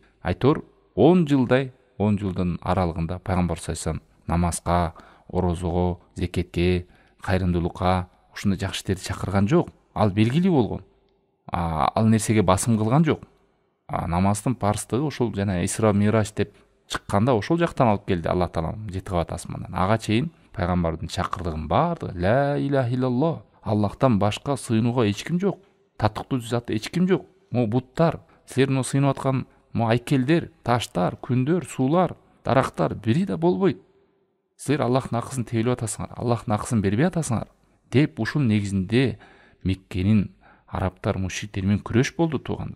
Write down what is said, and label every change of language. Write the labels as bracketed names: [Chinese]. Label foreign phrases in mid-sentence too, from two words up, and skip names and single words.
[Kyrgyz] Айтор 10 жылдай, 10 жылдын аралыгында пайгамбар [Arabic] صلى الله عليه وسلم [Kyrgyz] намазга, орозого, зекетке, кайрымдуулукка, ушундай жакшы иштерди чакырган жок. Ал белгилүү болгон. Ал нерсеге басым кылган жок. Намаздын парыздыгы ошол жана Исра Мираж деп чыкканда ошол жактан алып келди Алла Таала жети кабат асмандан. Ага чейин пайгамбардын чакырдыгын бардыгы [Arabic] لا إله إلا الله. [Kyrgyz] Аллахтан башка сыйынууга эч ким жок. Татыктуу зат эч ким жок. Мо буттар, силердин сыйынып аткан мо айкелдер, таштар, күндөр, суулар, дарактар бири да болбойт. Силер Аллахтын акысын тебелеп атасыңар, Аллахтын акысын бербей атасыңар деп ушул негизинде Меккенин арабтар мушриктер менен күрөш болду туугандар.